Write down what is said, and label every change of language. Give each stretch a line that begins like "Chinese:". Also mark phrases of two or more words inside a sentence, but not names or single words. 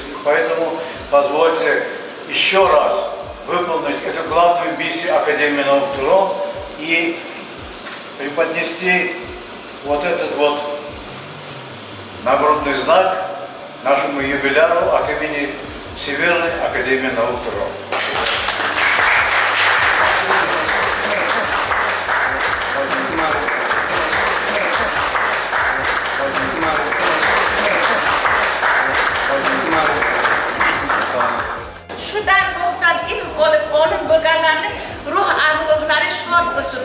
Russian: Поэтому позвольте еще раз выполнить эту главную миссию Академии наук Турон и преподнести вот этот вот нагрудный знак нашему юбиляру от имени Всемирной Академии наук Турон.
Uzbek: Shu dargohdan ilm olib olim bo'lganlarni ruh arvohlari shod bo'lsin.